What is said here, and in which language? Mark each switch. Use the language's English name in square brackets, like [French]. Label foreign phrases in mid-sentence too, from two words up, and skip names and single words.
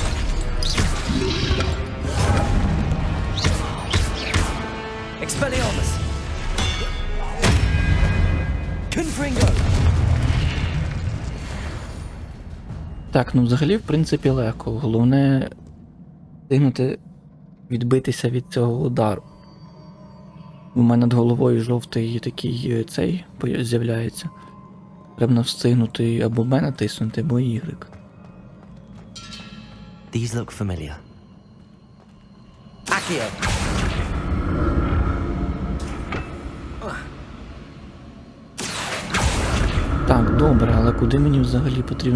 [Ukrainian] Expelliarmus! Confringo! Так, ну взагалі, в принципі, легко. Головне встигнути відбитися від цього удару. У мене над головою жовтий такий цей з'являється. Треба встигнути або Б натиснути, або Y. [English] These look familiar. [Ukrainian] Accio! Так, добре, але куди мені взагалі потрібно?